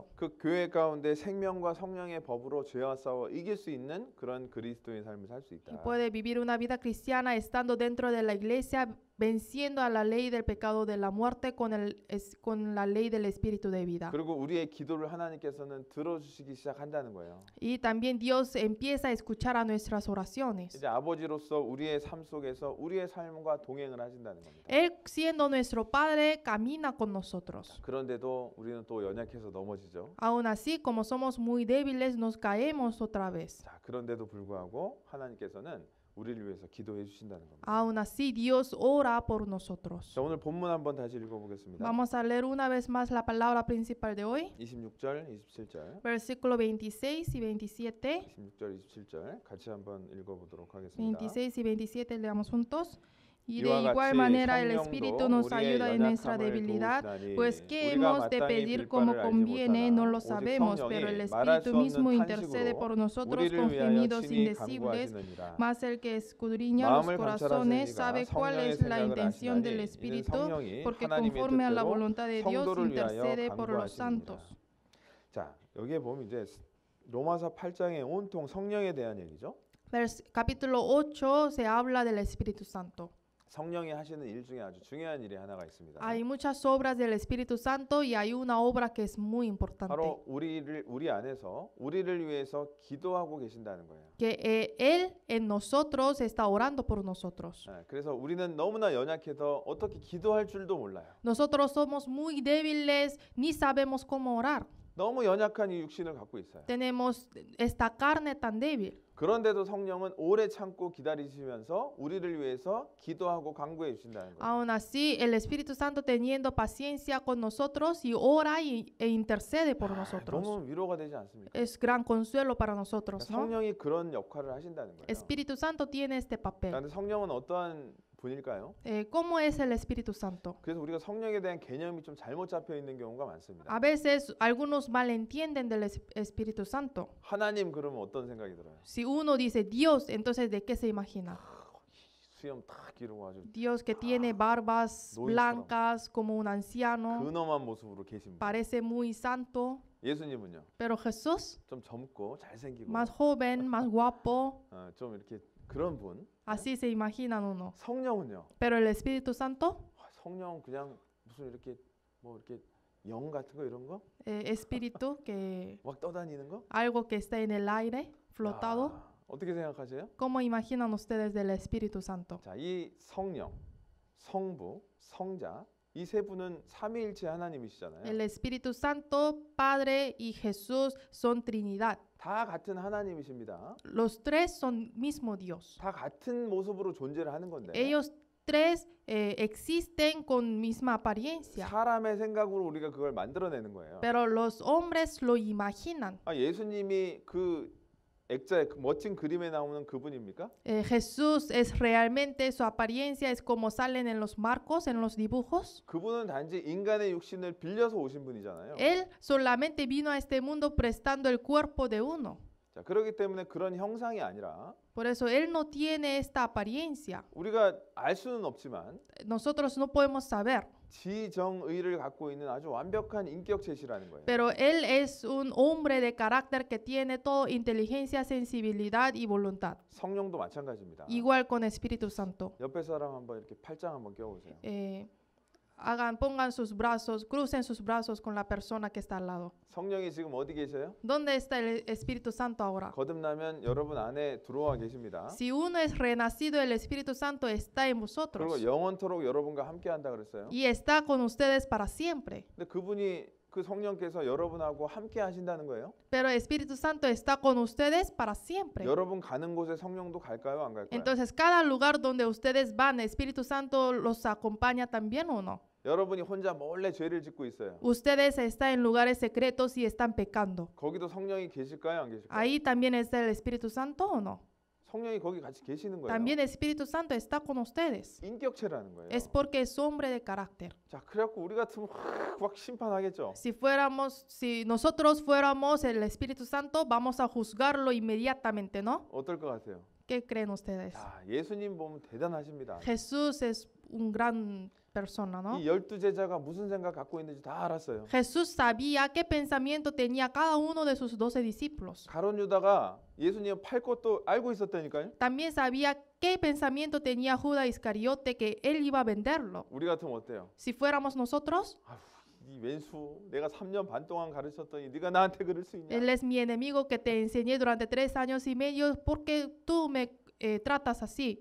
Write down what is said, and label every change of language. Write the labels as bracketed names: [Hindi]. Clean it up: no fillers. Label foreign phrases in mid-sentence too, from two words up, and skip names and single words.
[Korean] 그 교회 가운데 생명과 성령의 법으로 죄와 싸워 이길 수 있는 그런 그리스도의 삶을 살 수 [Spanish] Y [Korean] 있다. [Spanish] puede vivir una vida cristiana estando dentro de la iglesia, venciendo a la ley del pecado de la muerte con la ley del espíritu de vida. [Korean] 그리고 우리의 기도를 하나님께서는 들어주시기 시작한다는 거예요. [Spanish] Y también Dios empieza a escuchar a nuestras oraciones. [Korean] 이제 아버지로서 우리의 삶 속에서 우리의 삶과 동행을 하신다는 겁니다. [Spanish] Él, siendo nuestro Padre, camina con nosotros. [Korean] 그런데도 우리는 또 연약해서 넘어지죠. [Spanish] Aún así, como somos muy débiles, nos caemos otra vez. [Korean] 자, 그런데도 불구하고 하나님께서는 우리를 위해서 기도해 주신다는 겁니다. [Spanish] Aún así, Dios ora por nosotros. [Korean] 자, 오늘 본문 한번 다시 읽어보겠습니다. [Spanish] Vamos a leer una vez más la palabra principal de hoy. [Korean] 26절, 27절, [Spanish] Versículo 26 y 27. [Korean] 26절, 27절 같이 한번 읽어보도록 하겠습니다. [Spanish] 26 y 27 leamos juntos. Y de [Korean] 이와 [Spanish] igual [Korean] 같이 [Spanish] manera el Espíritu [Korean] 성령도 [Spanish] nos [Korean] 우리의 [Spanish] ayuda en nuestra [Korean] 연약함을 [Spanish] debilidad, [Korean] 도우시나니 [Spanish] pues qué [Korean] 우리가 [Spanish] hemos de [Korean] 마땅히 [Spanish] pedir [Korean] 빌 [Spanish] como [Korean] 바를 알지 [Spanish] conviene, no [Korean] 못하나 [Spanish] lo [Korean] 오직 [Spanish] sabemos, pero el [Korean] 성령이 말할 [Spanish] Espíritu [Korean] 수 [Spanish] mismo [Korean] 없는 [Spanish] intercede por [Korean] 탄식으로 [Spanish] nosotros [Korean] 우리를 [Spanish] con [Korean] 위하여 [Spanish] gemidos [Korean] 친히 [Spanish] indecibles, [Korean] 간구하시느니라. [Spanish] mas el que escudriña los [Korean] 마음을 [Spanish] corazones [Korean] 감찰하시니가 [Spanish] sabe cuál [Korean] 성령의 [Spanish] es la [Korean] 생각을 [Spanish] intención del [Korean] 아시나니 이는 [Spanish] Espíritu, [Korean] 성령이 [Spanish] porque [Korean] 하나님의 [Spanish] conforme a la [Korean] 뜻대로 [Spanish] voluntad de Dios [Korean] 성도를 위하여 [Spanish] intercede por los [Korean] 간구하시느니라. [Spanish] santos. [Korean] 자, 여기에 보면 이제 로마서 8장에 온통 성령에 대한 얘기죠. [Spanish] Capítulo 8 se habla del Espíritu Santo. [Korean] 성령이 하시는 일 중에 아주 중요한 일이 하나가 있습니다. [Spanish] Hay muchas obras del Espíritu Santo y hay una obra que es muy importante. [Korean] 바로 우리 안에서 우리를 위해서 기도하고 계신다는 거예요. [Spanish] Que Él en nosotros está orando por nosotros. [Korean] 그래서 우리는 너무나 연약해서 어떻게 기도할 줄도 몰라요. [Spanish] Nosotros somos muy débiles, ni sabemos cómo orar. [Korean] 너무 연약한 이 육신을 갖고 있어요. [Spanish] Tenemos esta carne tan débil. [Korean] 그런데도 성령은 오래 참고 기다리시면서 우리를 위해서 기도하고 간구해 주신다는 거예요. [Spanish] Aún así, el Espíritu Santo teniendo paciencia con nosotros y ora e intercede por nosotros. [Korean] 너무 위로가 되지 않습니까? [Spanish] Es gran consuelo para nosotros, ¿no? [Korean] 성령이 그런 역할을 하신다는 거예요. [Spanish] Espíritu Santo tiene este papel. [Korean] 그런데 성령은 어떠한 분일까요? [Spanish] ¿Cómo es el Espíritu Santo? [Korean] 그래서 우리가 성령에 대한 개념이 좀 잘못 잡혀 있는 경우가 많습니다. [Spanish] A veces algunos malentienden del Espíritu Santo. [Korean] 하나님 그러면 어떤 생각이 들어요? [Spanish] Si uno dice Dios, entonces ¿de qué se imagina? [Korean] 수염 탁 기르고 아주 [Spanish] Dios que tiene barbas [Korean] 노인처럼. [Spanish] blancas como un anciano, [Korean] 근엄한 모습으로 계신 분. [Spanish] parece muy santo, [Korean] 예수님은요? [Spanish] pero Jesús, [Korean] 좀 젊고 잘생기고 [Spanish] más joven, más guapo, [Korean] 좀 이렇게 그런 분. [Spanish] así se imaginan uno. [Korean] 성령은요? [Spanish] Pero el Espíritu Santo, [Korean] 성령 그냥 무슨 이렇게 뭐 이렇게 영 같은 거 이런 거? [Spanish] espíritu que [Korean] 막 떠다니는 거? [Spanish] algo que está en el aire, flotado. [Korean] 야, 어떻게 생각하세요? [Spanish] ¿Cómo imaginan ustedes del Espíritu Santo? [Korean] 자, 이 성령, 성부, 성자 이 세 분은 삼위일체 하나님이시잖아요. [Spanish] El Espíritu Santo, Padre y Jesús son Trinidad. [Korean] 다 같은 하나님이십니다. [Spanish] Los tres son mismo Dios. [Korean] 다 같은 모습으로 존재를 하는 건데 [Spanish] Ellos tres existen con misma apariencia, [Korean] 사람의 생각으로 우리가 그걸 만들어내는 거예요. [Spanish] pero los hombres lo imaginan. [Korean] 예수님이 그 액자의 그 멋진 그림에 나오는 그분입니까? [Spanish] Jesús es realmente, su apariencia es como salen en los marcos, en los dibujos. [Korean] 그분은 단지 인간의 육신을 빌려서 오신 분이잖아요. [Spanish] Él solamente vino a este mundo prestando el cuerpo de uno. [Korean] 자, 그렇기 때문에 그런 형상이 아니라 [Spanish] Por eso Él no tiene esta apariencia. [Korean] 우리가 알 수는 없지만 [Spanish] Nosotros no podemos saber. [Korean] 지정의를 갖고 있는 아주 완벽한 인격체시라는 거예요. [Spanish] Pero Él es un hombre de carácter que tiene todo inteligencia, sensibilidad y voluntad. [Korean] 성령도 마찬가지입니다. [Spanish] Igual con Espíritu Santo. [Korean] 옆에 사람 한번 이렇게 팔짱 한번 껴보세요. [Spanish] Pongan sus brazos, crucen sus brazos con la persona que está al lado. [Korean] 성령이 지금 어디 계셔요? [Spanish] ¿Dónde está el Espíritu Santo ahora? [Korean] 거듭나면 여러분 안에 들어와 계십니다. [Spanish] Si uno es renacido, el Espíritu Santo está en vosotros [Korean] 그리고 영원토록 여러분과 함께한다 그랬어요. [Spanish] y está con ustedes para siempre. [Korean] 근데 그분이 그 성령께서 여러분하고 함께 하신다는 거예요. [Spanish] Pero el Espíritu Santo está con ustedes para siempre. [Korean] 여러분 가는 곳에 성령도 갈까요, 안 갈까요? [Spanish] Entonces, cada lugar donde ustedes van, el Espíritu Santo los acompaña también o no. [Korean] 여러분이 혼자 몰래 죄를 짓고 있어요. [Spanish] Ustedes están en lugares secretos y están pecando. [Korean] 거기도 성령이 계실까요, 안 계실까요? [Spanish] ¿Ahí también está el Espíritu Santo o no? [Korean] 성령이 거기 같이 계시는 거예요. [Spanish] También el Espíritu Santo está con ustedes. [Korean] 인격체라는 거예요. [Spanish] Es porque es hombre de carácter. [Korean] 자, 그래갖고 우리 같으면 확 심판하겠죠. [Spanish] Si nosotros fuéramos el Espíritu Santo, vamos a juzgarlo inmediatamente, ¿no? [Korean] 어떨 것 같아요? [Spanish] ¿Qué creen ustedes? [Korean] 자, 예수님 보면 대단하십니다. [Spanish] Jesús es un gran persona, ¿no? [Korean] 이 12제자가 무슨 생각 갖고 있는지 다 알았어요. [Spanish] Jesús sabía qué pensamiento tenía cada uno de sus 12 discípulos. [Korean] 가룟 유다가 예수님 팔 것도 알고 있었다니까요. [Spanish] También sabía qué pensamiento tenía Judas Iscariote que él iba a venderlo. [Korean] 우리 같으면 어때요? [Spanish] Si fuéramos nosotros, [Korean] 이 왼수 내가 3년 반 동안 가르쳤더니 네가 나한테 그럴 수 있냐? [Spanish] él es mi enemigo que te enseñé durante 3 años y medio, ¿por qué tú me tratas así?